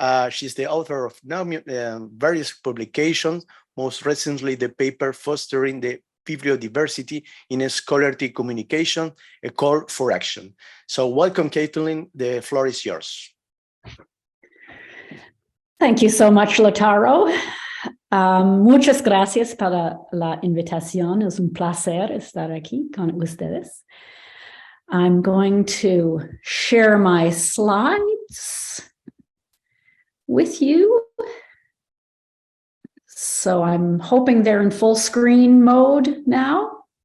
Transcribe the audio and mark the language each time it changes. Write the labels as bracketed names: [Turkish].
[English] She's the author of various publications, most recently the paper Fostering the Bibliodiversity in Scholarly Communication, a Call for Action. So welcome, Kathleen, the floor is yours. Thank you so much, Lautaro. [Spanish] Muchas gracias para la invitación. Es un placer estar aquí con ustedes. [English] I'm going to share my slides with you. So I'm hoping they're in full screen mode now.